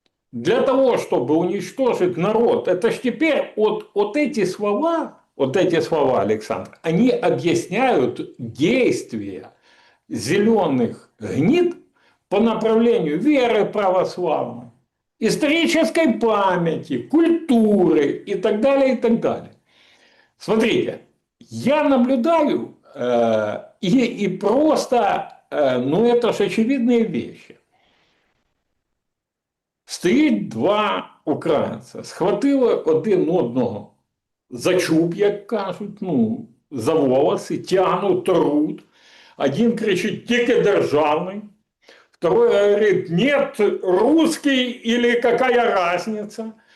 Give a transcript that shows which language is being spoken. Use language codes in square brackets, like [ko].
[ru] Для того, чтобы уничтожить народ, это ж теперь вот эти слова, Александр, они объясняют действия зеленых гнид по направлению веры православной, исторической памяти, культуры и так далее, и так далее. Смотрите, я наблюдаю и просто, ну это же очевидные вещи. [uk] Стоїть два українця, схватили один одного за чуб, як кажуть, ну, за волоси, тягнуть, трут. Один кричить «тільки державний», [ru] второй говорит «нет, русский или какая разница».